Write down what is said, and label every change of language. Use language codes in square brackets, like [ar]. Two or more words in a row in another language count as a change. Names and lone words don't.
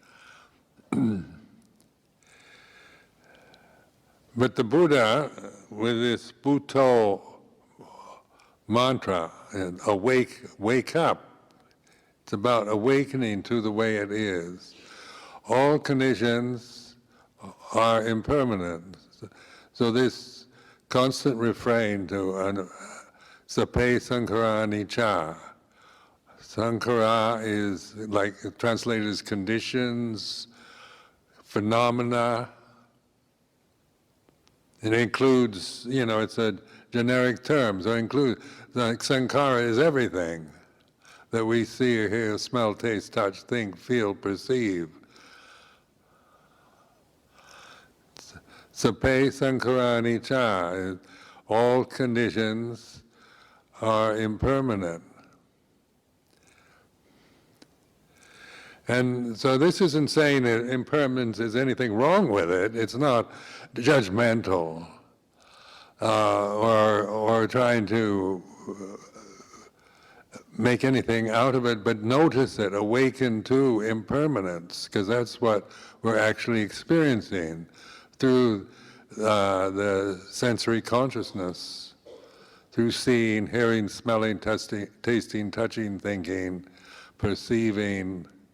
[en] But the Buddha, with this Bhutto mantra, wake up, it's about awakening to the way it is. All conditions are impermanent. So this constant refrain to [pi] sape sankhara anicca. [en] Sankhara is like translated as conditions, phenomena. It includes, it's a generic term, so it includes, like sankhara is everything that we see, hear, smell, taste, touch, think, feel, perceive. [pi] Sape sankhara anicca, [en] all conditions are impermanent. And so this isn't saying that impermanence is anything wrong with it. It's not judgmental or trying to make anything out of it, but notice it, awaken to impermanence, because that's what we're actually experiencing through the sensory consciousness, through seeing, hearing, smelling, tasting, touching, thinking, perceiving.